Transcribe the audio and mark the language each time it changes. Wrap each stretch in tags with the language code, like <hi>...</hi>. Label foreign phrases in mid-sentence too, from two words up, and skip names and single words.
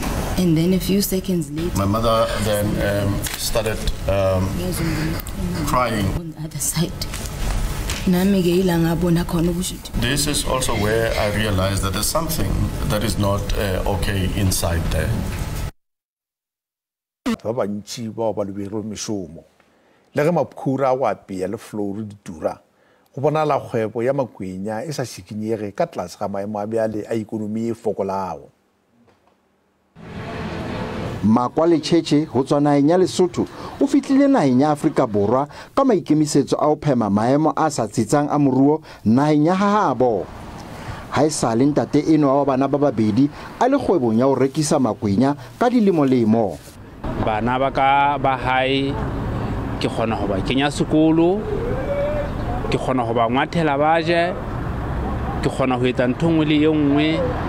<en>And then a few seconds later, my mother then started crying. On the other side. This is also where I realized that there's something that is not okay inside there.</en> <nso>Ba bantši bao ba lebegilwe mešomo le ge makhura wa apea le floru di tura go bonala kgwebo ya makwenya e sa šikinyege ka tlase ga maemo a bjale a ikonomi e fokolago. Makwa le Tšhetše go tswa nageng ya Lesotho o fitlhile nageng ya Afrika Borwa ka maikemisetso a go phema maemo a sa tsitsang a moruo nageng ya gagabo. Ha e sa le ntate eno wa bana ba babedi a le kgwebong ya go rekisa makwenya ka dilemolemo.</nso> <st>Bana ba ka ba hae ke kgona go ba kenya sekolo, ke kgona go ba ngwathela ba je, ke kgona go etsa ntho nngwe le e nngwe.</st>